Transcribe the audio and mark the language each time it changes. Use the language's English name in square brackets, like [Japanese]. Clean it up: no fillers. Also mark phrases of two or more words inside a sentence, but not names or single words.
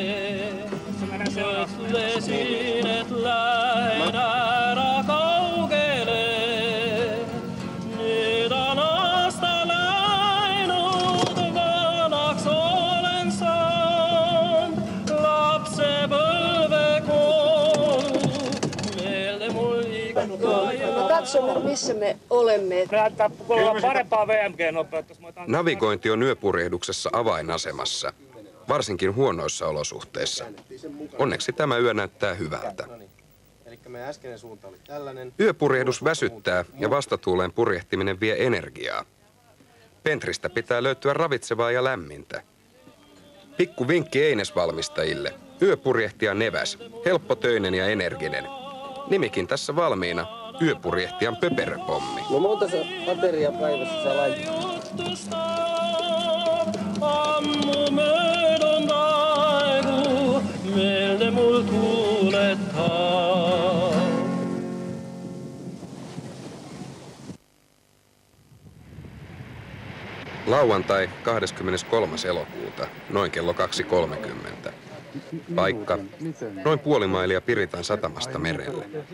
[Estonian] Mõtlesin, et lähen ära kaugele. Nüüd on aasta läinud, vanaks olen saanud. Lapsepõlve kodu, meelde mul ikka jääb. [Finnish] Katsomme, missä me olemme. Näyttää olla parempaa VMG-nopeutta. Navigointi on yöpurjehduksessa avainasemassa, varsinkin huonoissa olosuhteissa. Onneksi tämä yö näyttää hyvältä. Yöpurjehdus väsyttää ja vastatuuleen purjehtiminen vie energiaa. Pentristä pitää löytyä ravitsevaa ja lämmintä. Pikku vinkki Eines-valmistajille. Yöpurjehtija Neväs, helppotöinen ja energinen. Nimikin tässä valmiina, yöpurjehtijan pöperöpommi. No monta se ateria päivässä sä laitat? [Estonian] Ammu möödunud aegu meelde mul tuuletab. [Finnish] Lauantai 23. elokuuta, noin kello 2.30. Paikka, noin puoli mailia Piritan satamasta merelle.